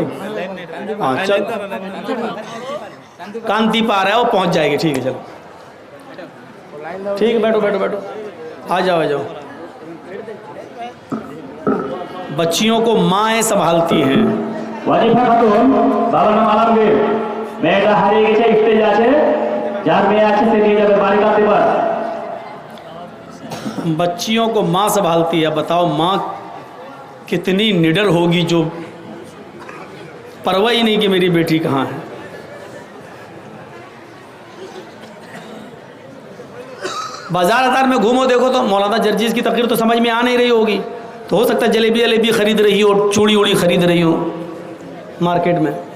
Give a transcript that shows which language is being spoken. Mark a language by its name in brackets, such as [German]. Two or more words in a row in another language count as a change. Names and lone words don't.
[Urdu] ہاں چل کانتی پار ہے، وہ پہنچ جائے گی. ٹھیک ہے چلو ٹھیک ہے، بیٹھو بیٹھو بیٹھو، آ جاؤ آ جاؤ. بچیوں کو مائیں سنبھالتی ہیں. [Bangla] واجبہ খাতুন বাবার নাম আলমগীর মেয়েটা হারিয়ে গেছে স্টেজে আছে যার মেয়ে আছে সে নিয়ে যাবে বাড়ি কাছে পাস. [Urdu] بچیوں کو ماں سنبھالتی ہے. بتاؤ ماں کتنی نڈر ہوگی جو پرواہ ہی نہیں کہ میری بیٹی کہاں ہے. بازار ازار میں گھومو دیکھو تو مولانا جرجیز کی تقریر تو سمجھ میں آ نہیں رہی ہوگی، تو ہو سکتا ہے جلیبی جلیبی خرید رہی ہو، چوڑی اوڑی خرید رہی ہو مارکیٹ میں.